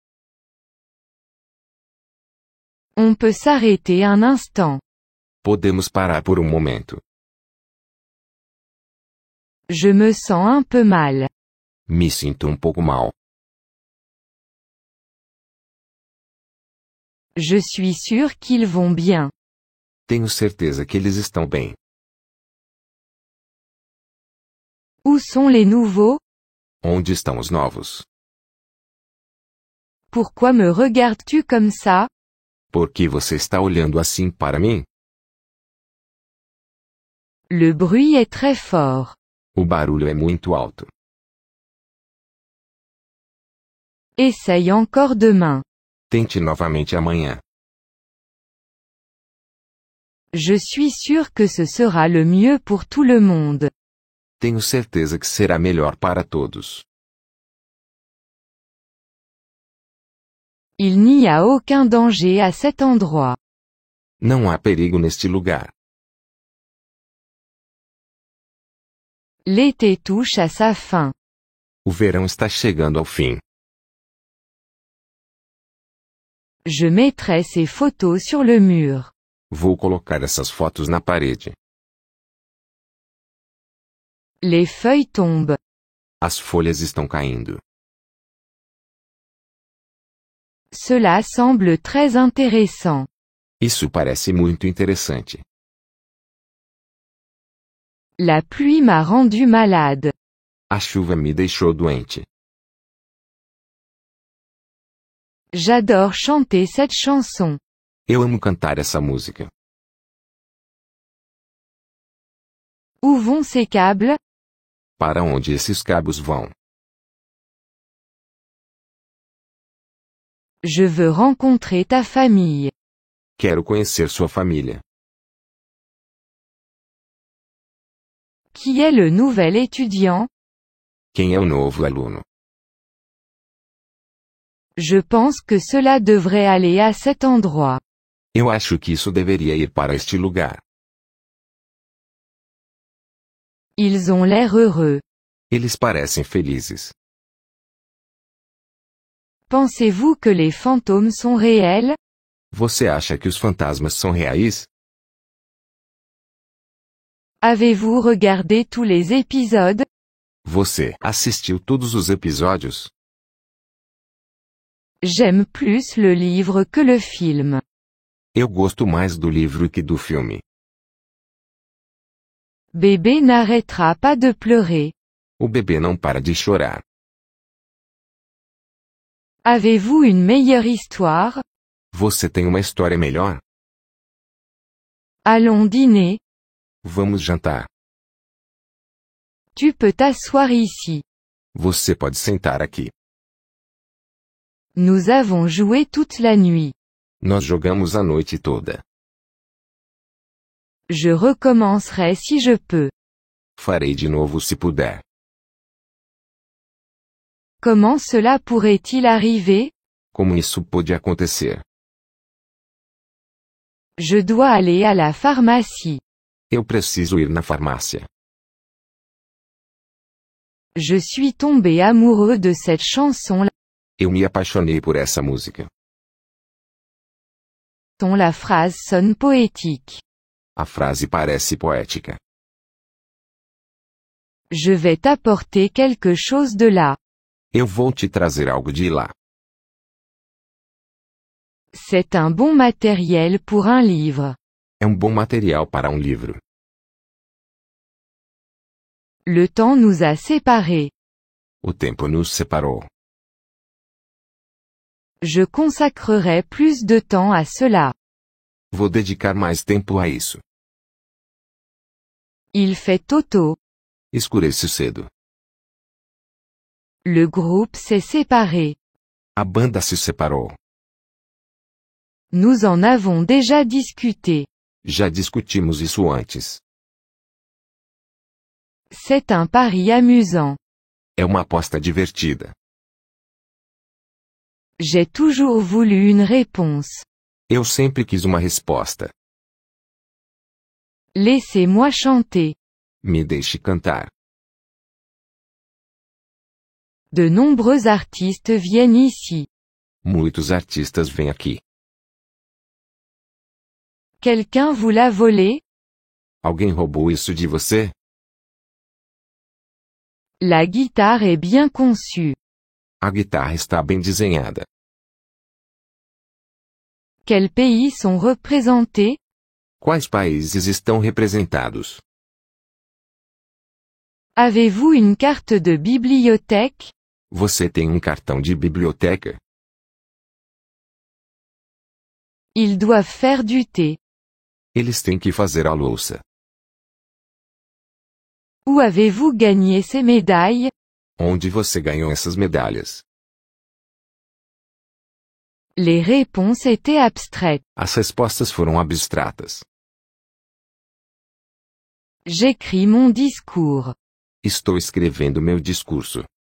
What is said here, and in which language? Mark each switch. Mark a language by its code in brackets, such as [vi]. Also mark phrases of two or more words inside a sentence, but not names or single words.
[fr] On peut s'arrêter un instant. [pt] Podemos parar por um momento. [fr] Je me sens un peu mal. [pt] Me sinto um pouco mal. [fr] Je suis sûr qu'ils vont bien. [pt] Tenho certeza que eles estão bem. [fr] Où sont les nouveaux? [pt] Onde estão os novos? [fr] Pourquoi me regardes-tu comme ça? [pt] Por que você está olhando assim para mim? [fr] Le bruit est très fort. [pt] O barulho é muito alto. [fr] Essaye encore demain. [pt] Tente novamente amanhã. [fr] Je suis sûr que ce sera le mieux pour tout le monde. [pt] Tenho certeza que será melhor para todos. [fr] Il n'y a aucun danger à cet endroit. [pt] Não há perigo neste lugar. [fr] L'été touche à sa fin. [pt] O verão está chegando ao fim. [fr] Je mettrai ces photos sur le mur. [pt] Vou colocar essas fotos na parede. [fr] Les feuilles tombent. [pt] As folhas estão caindo. [fr] Cela semble très intéressant. [pt] Isso parece muito interessante. [fr] La pluie m'a rendu malade. [pt] A chuva me deixou doente. [fr] J'adore chanter cette chanson. [pt] Eu amo cantar essa música. [fr] Où vont ces câbles? [pt] Para onde esses cabos vão? [fr] Je veux rencontrer ta famille. [pt] Quero conhecer sua família. [fr] Qui est le nouvel étudiant? [pt] Quem é o novo aluno? [fr] Je pense que cela devrait aller à cet endroit. [pt] Eu acho que isso deveria ir para este lugar. [fr] Ils ont l'air heureux. [pt] Eles parecem felizes. [fr] Pensez-vous que les fantômes sont réels? [pt] Você acha que os fantasmas são reais? [fr] Avez-vous regardé tous les épisodes? [pt] Você assistiu todos os episódios? [fr] J'aime plus le livre que le film. [pt] Eu gosto mais do livro que do filme. [fr] Bébé n'arrêtera pas de pleurer. [pt] O bebê não para de chorar. [fr] Avez-vous une meilleure histoire? [pt] Você tem uma história melhor? [fr] Allons dîner. [pt] Vamos jantar. [fr] Tu peux t'asseoir ici. [pt] Você pode sentar aqui. [fr] Nous avons joué toute la nuit. [pt] Nós jogamos a noite toda. [fr] Je recommencerai si je peux. [pt] Farei de novo se puder. [fr] Comment cela pourrait-il arriver? [pt] Como isso pode acontecer? [fr] Je dois aller à la pharmacie. [pt] Eu preciso ir na farmácia. [fr] Je suis tombé amoureux de cette chanson. [pt] Eu me apaixonei por essa música. [fr] La phrase sonne poétique. [pt] A frase parece poética. [fr] Je vais t'apporter quelque chose de là. [pt] Eu vou te trazer algo de lá. [fr] C'est un bon matériel pour un livre. [pt] É um bom material para um livro. [fr] Le temps nous a séparés. [pt] O tempo nos separou. [fr] Je consacrerai plus de temps à cela. [pt] Vou dedicar mais tempo a isso. [fr] Il fait tôt. [pt] Escurece cedo. [fr] Le groupe s'est séparé. [pt] A banda se separou. [fr] Nous en avons déjà discuté. [pt] Já discutimos isso antes. [fr] C'est un pari amusant. [pt] É uma aposta divertida. [fr] J'ai toujours voulu une réponse. [pt] Eu sempre quis uma resposta. [fr] Laissez-moi chanter. [pt] Me deixe cantar. [fr] De nombreux artistes viennent ici. [pt] Muitos artistas vêm aqui. [fr] Quelqu'un vous l'a volé? [pt] Alguém roubou isso de você? [fr] La guitare est bien conçue. [pt] A guitarra está bem desenhada. [fr] Quels pays sont représentés? [pt] Quais países estão representados? [fr] Avez-vous une carte de bibliothèque? [pt] Você tem um cartão de biblioteca? [fr] Ils doivent faire du thé. [pt] Eles têm que fazer a louça. [fr] Où avez-vous gagné ces médailles? [pt] Onde você ganhou essas medalhas? [fr] Les réponses étaient abstraites. [pt] As respostas foram abstratas. [fr] J'écris mon discours. [pt] Estou escrevendo meu discurso.